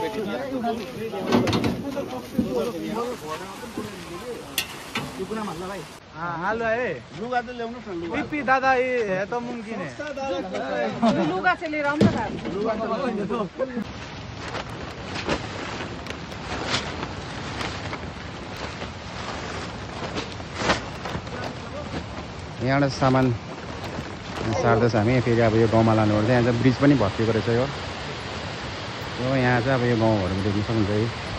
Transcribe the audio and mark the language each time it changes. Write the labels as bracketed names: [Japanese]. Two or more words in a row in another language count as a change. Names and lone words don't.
[Hindi] आलु है [Nepali] लुगा त ल्याउनु न लुगा [Hindi] पिपी दादा ये तो मुमकिन है [Nepali] लुगा चाहिँ लिएर आउनु न यहाँबाट सामान सार्दैछ हामी फेरि अब यो गाउँमा लानुपर्छ यहाँ चाहिँ ब्रिज पनि भत्किएको रहेछ यो यहाँ चाहिँ अब यो गाउँहरू देख्न सक्नुहुन्छ है